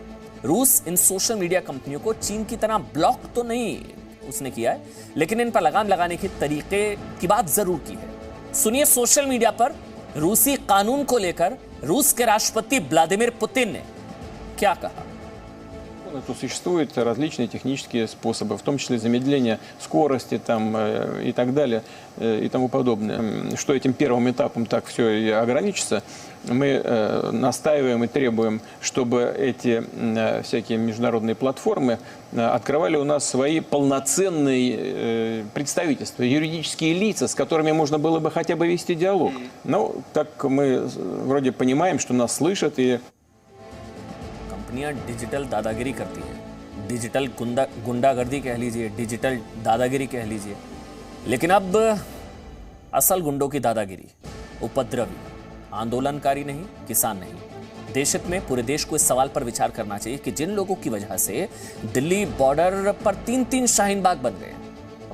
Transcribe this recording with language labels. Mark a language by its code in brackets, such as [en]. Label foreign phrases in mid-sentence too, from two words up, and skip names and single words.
[hi] रूस इन [en] social media [hi] कंपनियों को चीन की तरह ब्लॉक तो नहीं उसने किया है, लेकिन इन पर लगाम लगाने के तरीके की बात जरूर की है। सुनिए [en] social media [hi] पर रूसी कानून को लेकर रूस के राष्ट्रपति व्लादिमीर पुतिन ने क्या कहा। [ru] То существуют различные технические способы, в том числе замедление скорости там, и так далее и тому подобное. Что этим первым этапом так все и ограничится, мы настаиваем и требуем, чтобы эти всякие международные платформы открывали у нас свои полноценные представительства, юридические лица, с которыми можно было бы хотя бы вести диалог. Но так мы вроде понимаем, что нас слышат и [hi] कंपनियां डिजिटल दादागिरी करती हैं, डिजिटल गुंडागर्दी कह लीजिए, डिजिटल दादागिरी कह लीजिए, लेकिन अब असल गुंडों की दादागिरी, उपद्रवी, आंदोलनकारी नहीं, किसान नहीं। देश हित में पूरे देश को इस सवाल पर विचार करना चाहिए कि जिन लोगों की वजह से दिल्ली बॉर्डर पर 3-3 शाहीन बाग बन गए हैं।